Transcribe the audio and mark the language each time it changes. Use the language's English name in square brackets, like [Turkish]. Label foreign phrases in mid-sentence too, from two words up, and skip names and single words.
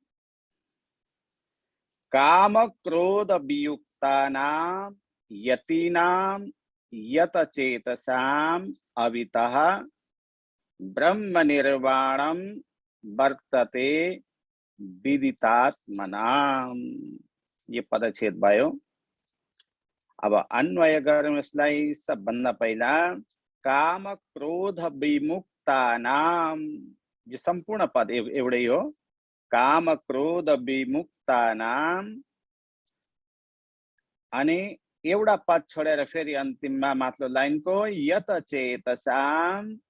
[Sanskrit] काम क्रोध वियुक्तानां यतीनां यतचेतसाम् अभितः ब्रह्म निर्वाणं वर्तते विदितात्मनाम्। [Nepali] ये पदच्छेद भयो। अब अन्वय गरौँ यसलाई। सबभन्दा पहिला [Sanskrit] काम क्रोध विमुक्तानाम, [Nepali] यो सम्पूर्ण पद एउटै हो। [Sanskrit] काम क्रोध विमुक्तानाम [Nepali] अनि एउटा पद छोडेर फेरि अन्तिममा माथिल्लो लाइनको यतचेतसाम।